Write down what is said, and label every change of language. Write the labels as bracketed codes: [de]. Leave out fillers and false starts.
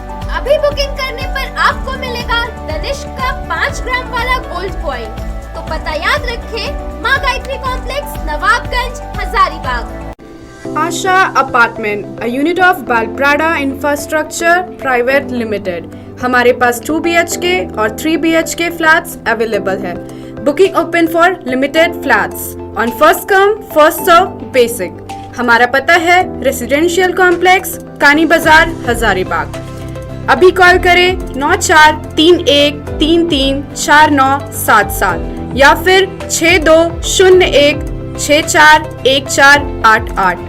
[hi] अभी बुकिंग करने पर आपको मिलेगा तनिष्क का 5 ग्राम वाला गोल्ड कॉइन। तो पता याद रखें, माँ Gayatri complex, Nawabganj, Hazaribagh. [en] Asha Apartment, a unit of Balprada Infrastructure Private Limited. [hi] हमारे पास 2 BHK और 3 BHK flats available है। [en] Booking open for limited flats on first come first serve basic. [hi] हमारा पता है रेसिडेंशियल कॉम्प्लेक्स, कानी बाजार, हजारीबाग। अभी कॉल करें 9431334977 या फिर 6201 641488।